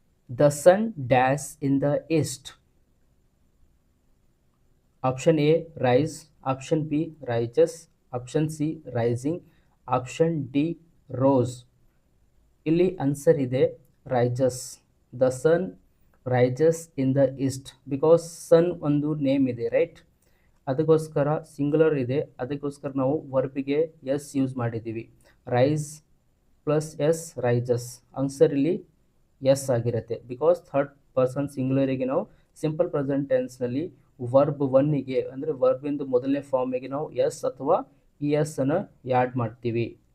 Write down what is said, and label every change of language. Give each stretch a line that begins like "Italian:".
English: The sun dash in the east. Option A, rise. Option B, rises. Option C, rising. Option D, rose.
Kannada: ಇಲ್ಲಿ answer ಇದೆ rises.
English: The sun rises in the east.
Kannada: Because ಸನ್ ಒಂದು name ಇದೆ, right? ಅದಕ್ಕೋಸ್ಕರ singular ಇದೆ, ಅದಕ್ಕೋಸ್ಕರ ನಾವು ವರ್ಬಿಗೆ S use ಮಾಡಿದ್ದೀವಿ. Rice plus S, rises. Answer ಇಲ್ಲಿ ಎಸ್ ಆಗಿರುತ್ತೆ. ಬಿಕಾಸ್ ಥರ್ಡ್ ಪರ್ಸನ್ ಸಿಂಗ್ಯುಲರಿಗೆ ನಾವು ಸಿಂಪಲ್ ಪ್ರೆಸೆಂಟ್ ಟೆನ್ಸ್ನಲ್ಲಿ ವರ್ಬ್ ಒನ್ನಿಗೆ ಅಂದರೆ ವರ್ಬಿಂದು ಮೊದಲನೇ ಫಾರ್ಮಿಗೆ ನಾವು ಎಸ್ ಅಥವಾ ಇ ಎಸ್ ಅನ್ನು ಆ್ಯಡ್ ಮಾಡ್ತೀವಿ.